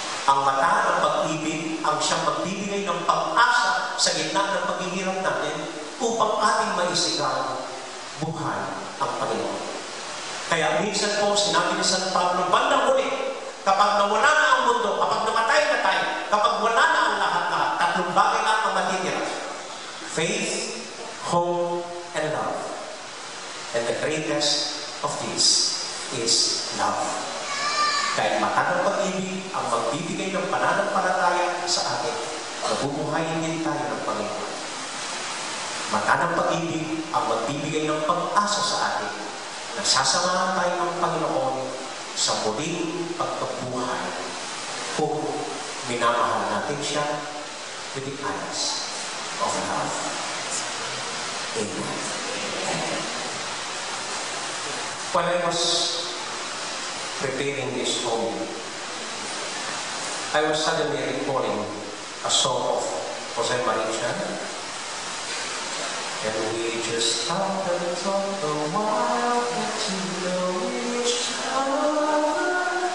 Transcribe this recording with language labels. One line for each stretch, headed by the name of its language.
Filipino: Ang mata ng pag-ibig ang siyang magbibigay ng pag-asa sa gitna ng paghihirap natin upang ating maisigaw, buhay ang Panginoon. Kaya minsan po, sinabi ni San Pablo, bandang huli, kapag nawala na ang mundo, kapag namatay na tayo, kapag wala na ang lahat-lahat, 3 bagay lang ang matitira.
English: Faith, hope, and love. And the greatest of these is love.
Filipino: Kahit mata ng pag-ibig ang magbibigay ng pananampalataya sa atin, nabubuhayin din tayo ng Panginoon. Mata ng pag-ibig ang magbibigay ng pag-asa sa atin, nasasamahan tayo ng Panginoon sa muling pagkabuhay kung minamahal natin siya
English: with the eyes of love.
Filipino: Amen.
English: When I was preparing this home, I was suddenly recalling a song of Jose Marichan, and we just stopped and talked a while, get to know each other.